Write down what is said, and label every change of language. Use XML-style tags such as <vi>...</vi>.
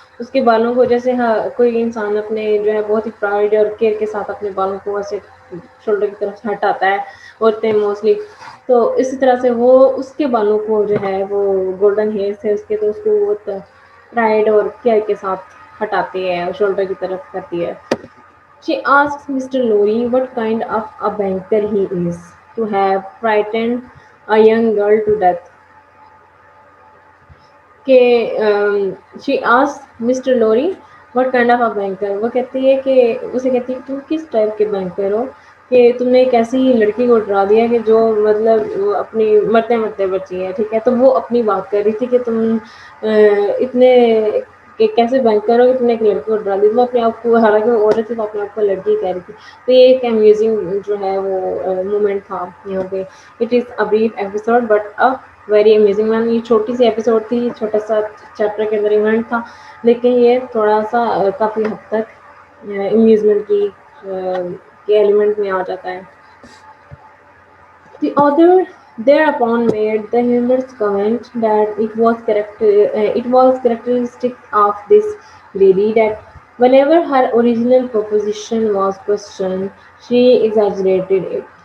<hi>उसके बालों को जैसे कोई इंसान अपने जो है बहुत ही प्राइड और केयर के साथ अपने बालों को ऐसे शोल्डर की तरफ हटाता है औरतें मोस्टली, तो इसी तरह से वो उसके बालों को जो है वो गोल्डन हेयर से उसके तो उसको बहुत प्राइड और केयर के साथ हटाती है और शोल्डर की तरफ करती है.</hi> <en>She asks Mr. Lorry what kind of a banker he is, to have frightened a young girl to death. कि she asked Mister Lorry what kind of a banker.</en> <hi>वो कहती है कि उसे कहती है कि तुम किस टाइप के बैंकर हो कि तुमने एक ऐसी लड़की को डरा दिया कि जो मतलब वो अपनी मरते मरते बची है. ठीक है, तो वो अपनी बात कर रही थी कि तुम इतने कि कैसे बैंकर हो कि तुमने एक लड़की को डरा दी. वो अपने आप को, हालांकि वो औरत थी, तो अपने आप को लड़की कह रही थी. तो ये एक अम्यूजिंग जो है वो मोमेंट था यहाँ पे.</hi> <en>It is a brief episode but a very amazing one.</en> <hi>ये छोटी सी एपिसोड थी, छोटा सा चैप्टर के अंदर इवेंट था, लेकिन ये थोड़ा सा काफ़ी हद तक अम्यूजमेंट की के एलिमेंट में आ जाता है.</hi> <en>The author thereupon made the humorous comment that it was characteristic of this lady that whenever her original proposition was questioned, she exaggerated it.</en>